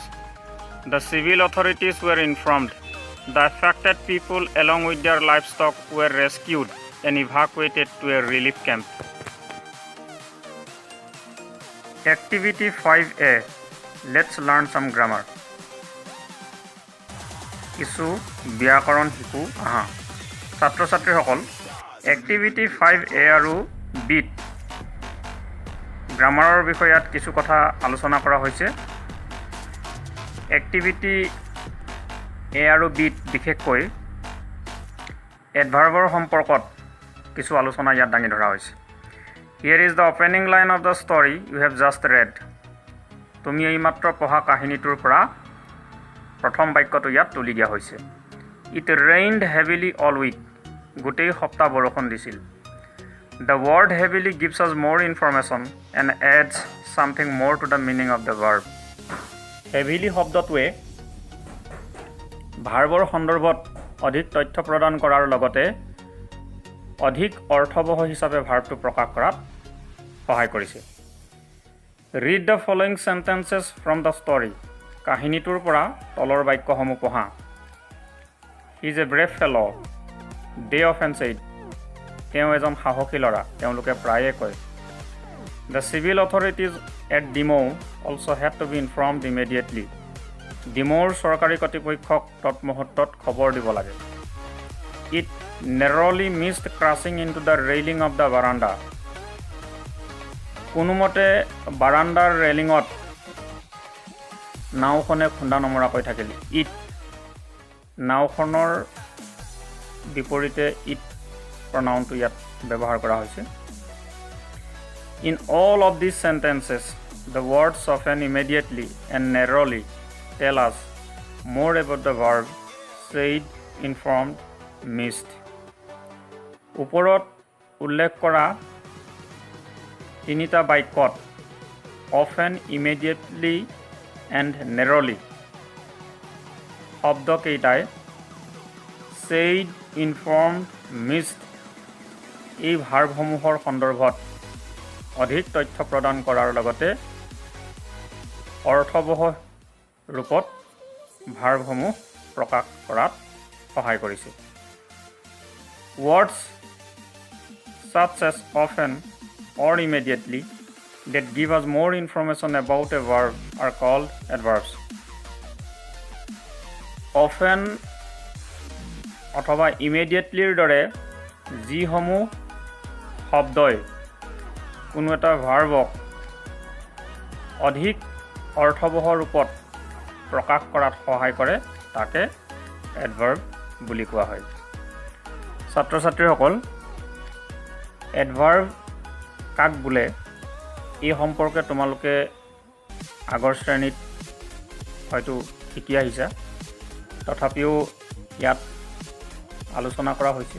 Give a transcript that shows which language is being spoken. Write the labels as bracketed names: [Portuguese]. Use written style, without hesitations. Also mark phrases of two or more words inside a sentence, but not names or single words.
[English] The civil authorities were informed. The affected people along with their livestock were rescued and evacuated to a relief camp. Activity 5A. Let's learn some grammar. [Assamese] কিছু ব্যাকৰণ শিকো আহা। ছাত্ৰ-ছাত্ৰীসকল এক্টিভিটি 5A আৰু [English] bit grammar [Assamese] বিষয়ত কিছু কথা আলোচনা কৰা হৈছে। এক্টিভিটি এ আৰু বিট বিশেষকৈ এডভাৰ্বৰ সম্পৰ্কত কিছু আলোচনা ইয়াত দাঙি ধৰা হৈছে। [English] Here is the opening line of the story you have just read. [Assamese] তুমি এইমাত্ৰ পঢ়া কাহিনীটোৰ পৰা প্ৰথম বাক্যটো ইয়াত তুলি দিয়া হৈছে। [English] It rained heavily all week. [Assamese] গোটেই সপ্তাহ বৰষুণ দিছিল। [English] The word heavily gives us more information and adds something more to the meaning of the verb. [Assamese] Heavily শব্দটোৱে ভাৰ্বৰ সন্দৰ্ভত অধিক তথ্য প্ৰদান কৰাৰ লগতে অধিক অৰ্থবহ হিচাপে ভাৰ্বটো প্ৰকাশ কৰাত সহায় কৰিছে। [English] Read the following sentences from the story. [Assamese] কাহিনীটোৰ পৰা তলৰ বাক্যসমূহ পঢ়া। [English] He is a brave fellow. They often said. [Assamese] তেওঁ এজন সাহসী ল'ৰা, তেওঁলোকে প্ৰায়ে কয়। [English] The civil authorities at Dimou also had to be informed immediately. [Assamese] ডিমৌৰ চৰকাৰী কৰ্তৃপক্ষক তৎমুহূৰ্তত খবৰ দিব লাগে। [English] It narrowly missed crashing into the railing of the veranda. [Assamese] কোনোমতে বাৰাণ্ডাৰ ৰেলিঙত নাওখনে খুন্দা নমৰাকৈ থাকিল। ইট নাওখনৰ বিপৰীতে ইট প্ৰনাউনটো ইয়াত ব্যৱহাৰ কৰা হৈছে। [English] In all of these sentences, the words often immediately and narrowly tell us more about the verb said, informed, missed. [Assamese] ওপৰত উল্লেখ কৰা তিনিটা বাক্যত [English] often, immediately and narrowly [Assamese] শব্দকেইটাই [English] said, informed, missed [Assamese] এই ভাৰ্বসমূহৰ সন্দৰ্ভত অধিক তথ্য প্ৰদান কৰাৰ লগতে অৰ্থবহ ৰূপত ভাৰ্বসমূহ প্ৰকাশ কৰাত সহায় কৰিছে। [English] Words such as often or immediately that give us more information about a verb are called adverbs. [Assamese] Often অথবা immediatelyৰ দৰে যিসমূহ শব্দই কোনো এটা ভাৰ্বক অধিক অৰ্থবহ ৰূপত প্ৰকাশ কৰাত সহায় কৰে তাকে এডভাৰ্ব বুলি কোৱা হয়। ছাত্ৰ ছাত্ৰীসকল, এডভাৰ্ব কাক বোলে এই সম্পৰ্কে তোমালোকে আগৰ শ্ৰেণীত হয়তো শিকি আহিছা, তথাপিও ইয়াত আলোচনা কৰা হৈছে।